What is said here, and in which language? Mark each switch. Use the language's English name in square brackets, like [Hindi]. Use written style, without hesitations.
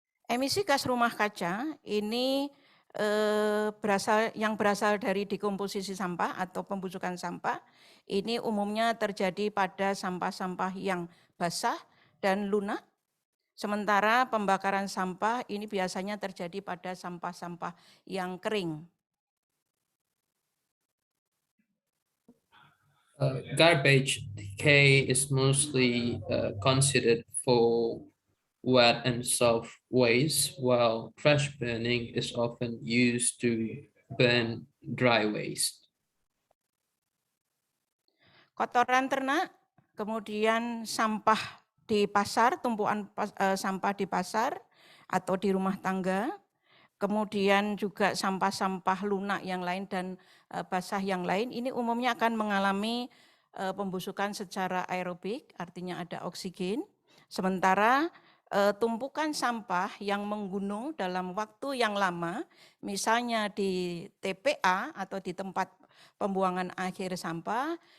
[Indonesian] Emisi gas rumah kaca ini berasal dari dekomposisi sampah atau pembusukan sampah. Ini umumnya terjadi pada sampah-sampah yang basah dan lunak. Sementara pembakaran sampah ini biasanya terjadi pada sampah-sampah yang kering. [English] Garbage decay is mostly considered for wet and soft waste, while trash burning is often used to burn dry waste. [Indonesian] Kotoran ternak, kemudian sampah di pasar, tumpuan sampah di pasar atau di rumah tangga, kemudian juga sampah-sampah lunak yang lain dan basah yang lain, ini umumnya akan mengalami pembusukan secara aerobik, artinya ada oksigen, sementara tumpukan sampah yang menggunung dalam waktu yang lama, misalnya di TPA atau di tempat pembuangan akhir sampah,